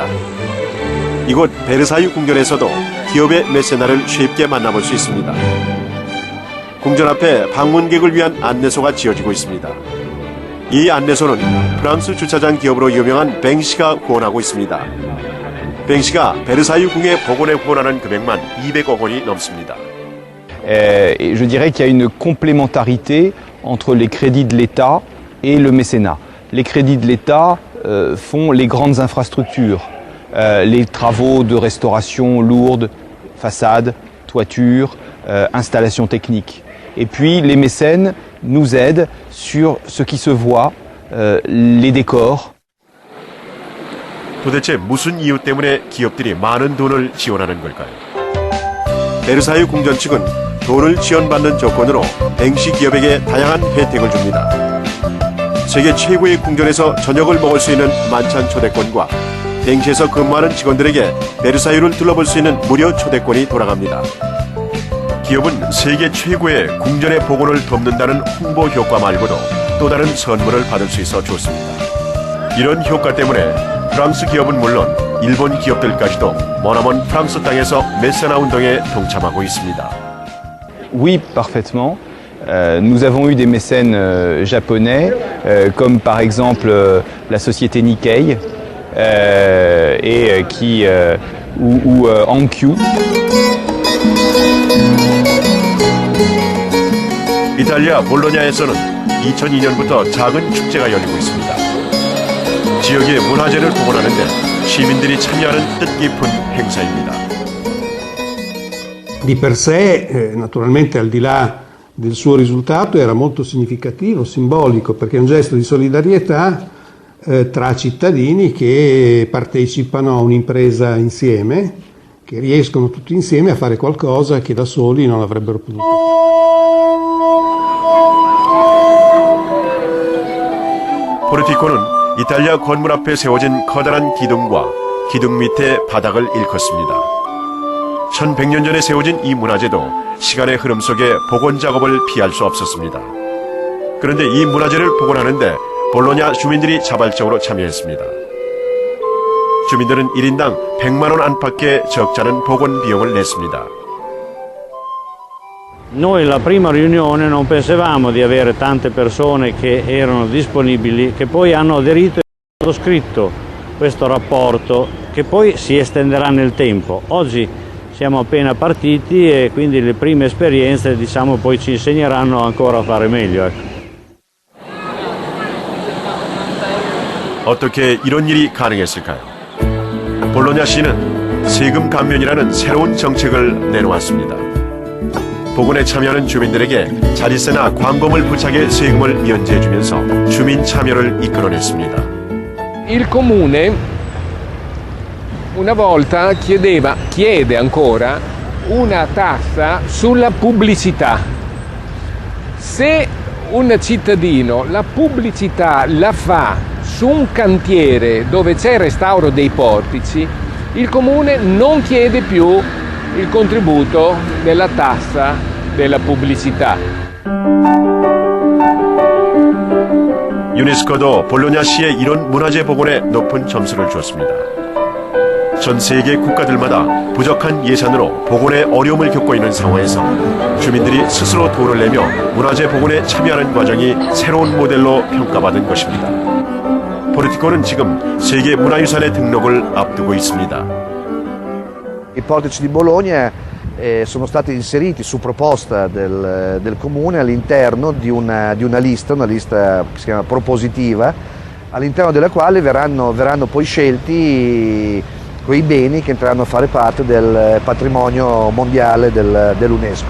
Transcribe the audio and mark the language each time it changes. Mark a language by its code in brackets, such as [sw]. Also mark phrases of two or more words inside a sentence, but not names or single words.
[ko] 이곳 베르사유 궁전에서도 기업의 메세나를 쉽게 만나볼 수 있습니다. 궁전 앞에 방문객을 위한 안내소가 지어지고 있습니다. 이 안내소는 프랑스 주차장 기업으로 유명한 뱅시가 후원하고 있습니다. 뱅시가 베르사유 궁의 복원에 후원하는 금액만 200억 원이 넘습니다. [fr] Je dirais qu'il y a une complémentarité entre les crédits de l'État et le mécénat. Les crédits de l'État font les grandes infrastructures, les travaux de restauration lourde, façades, toitures, installations techniques. Et puis les mécènes nous aident sur ce qui se voit, les décors. [ko] 도대체 무슨 이유 때문에 기업들이 많은 돈을 지원하는 걸까요? 베르사유 궁전 측은 돈을 지원받는 조건으로 뱅시 기업에게 다양한 혜택을 줍니다. 세계 최고의 궁전에서 저녁을 먹을 수 있는 만찬 초대권과 뱅시에서 근무하는 직원들에게 베르사유를 둘러볼 수 있는 무료 초대권이 돌아갑니다. 기업은 세계 최고의 궁전의 복원을 돕는다는 홍보 효과 말고도 또 다른 선물을 받을 수 있어 좋습니다. 이런 효과 때문에 프랑스 기업은 물론 일본 기업들까지도 머나먼 프랑스 땅에서 메세나 운동에 동참하고 있습니다. [fr] Oui, parfaitement. Nous avons eu des mécènes japonais, comme par exemple la société Nikkei, ou Hankyu. [ko] 이탈리아 볼로냐에서는 2002년부터 작은 축제가 열리고 있습니다. 지역의 문화재를 복원하는데 시민들이 참여하는 뜻깊은 행사입니다. [it] Di per sé, naturalmente al di là del suo risultato, era molto significativo, simbolico, perché è un gesto di solidarietà tra cittadini che partecipano a un'impresa insieme, che riescono tutti insieme a fare qualcosa che da soli non avrebbero potuto fare. [ko] 포르티코는 이탈리아 건물 앞에 세워진 커다란 기둥과 기둥 밑에 바닥을 일컫습니다. 1100년 전에 세워진 이 문화재도 시간의 흐름 속에 복원 작업을 피할 수 없었습니다. 그런데 이 문화재를 복원하는데 볼로냐 주민들이 자발적으로 참여했습니다. 주민들은 1인당 100만 원 안팎의 적지 않은 복원 비용을 냈습니다. [it] Noi alla prima riunione non pensavamo di avere tante persone che erano disponibili, che poi hanno aderito e sottoscritto questo rapporto che poi si estenderà nel tempo. Oggi siamo appena partiti e quindi le prime esperienze, diciamo, poi ci insegneranno ancora a fare meglio. [ko] 어떻게 이런 일이 가능했을까요? 볼로냐시는 세금 감면이라는 새로운 정책을 내놓았습니다. 복원에 참여하는 주민들에게 자릿세나 광고물 부착의 세금을 면제해주면서 주민 참여를 이끌어냈습니다. [it] Il comune una volta chiede ancora una tassa sulla pubblicità. Se un cittadino la pubblicità la fa su un cantiere dove c'è il restauro dei portici, il comune non chiede più il contributo della tassa della pubblicità. [ko] 유네스코도 볼로냐시의 이런 문화재 복원에 높은 점수를 줬습니다. 전 세계 국가들마다 부족한 예산으로 복원에 어려움을 겪고 있는 상황에서 주민들이 스스로 돈을 내며 문화재 복원에 참여하는 과정이 새로운 모델로 평가받은 것입니다. 포르티코는 지금 세계 문화유산의 등록을 앞두고 있습니다. [it] I portici di Bologna sono stati inseriti su proposta del comune all'interno di una lista che si chiama propositiva, all'interno della quale verranno poi scelti quei beni che entreranno a fare parte del patrimonio mondiale dell'UNESCO.